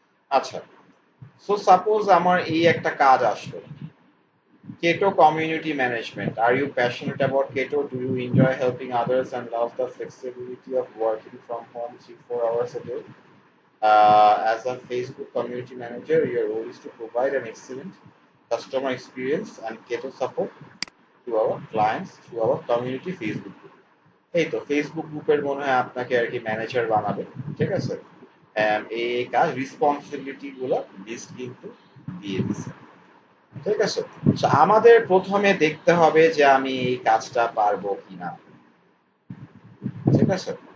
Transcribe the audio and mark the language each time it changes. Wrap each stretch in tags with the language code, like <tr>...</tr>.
<bn>আচ্ছা, so suppose আমার এই একটা কাজ আসলো,</bn> <en>Keto community management. Are you passionate about Keto? Do you enjoy helping others and love the flexibility of working from home 3 4 hours a day? As a Facebook community manager, your role is to provide an excellent customer experience and Keto support to our clients through our community Facebook group.</en> <bn>এই তো Facebook গ্রুপের মনে হয় আপনাকে আর কি manager বানাবে, ঠিক আছে? এই কাজ রেসপন্সিবিলিটি গুলো লিস্ট কিন্তু দিয়ে দিছে, ঠিক আছে? So, আমাদের প্রথমে দেখতে হবে যে আমি এই কাজটা পারবো কিনা, ঠিক আছে?</bn>